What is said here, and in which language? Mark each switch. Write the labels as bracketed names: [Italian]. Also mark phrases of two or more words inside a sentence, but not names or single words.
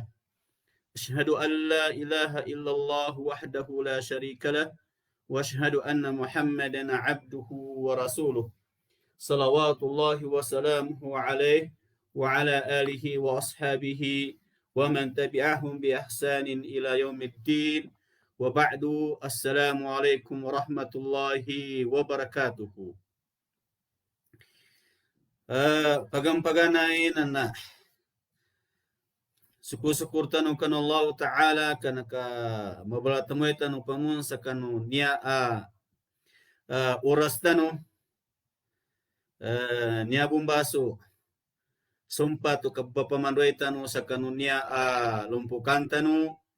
[Arabic] أشهد أن لا إله إلا الله وحده لا شريك له، وأشهد أن محمدا عبده ورسوله، صلوات الله وسلامه عليه وعلى آله وأصحابه ومن تبعهم بإحسان إلى يوم الدين. وبعد، السلام عليكم ورحمة الله وبركاته. [Maguindanaon] Pagang-paganay na syukur tanu kan Allah Ta'ala kana ka mabalatamay tanu pamun sa kanu niya oras tanu niya bumbaso sumpa tu kapapamandoy tanu sa kanu niya lumpukan tanu.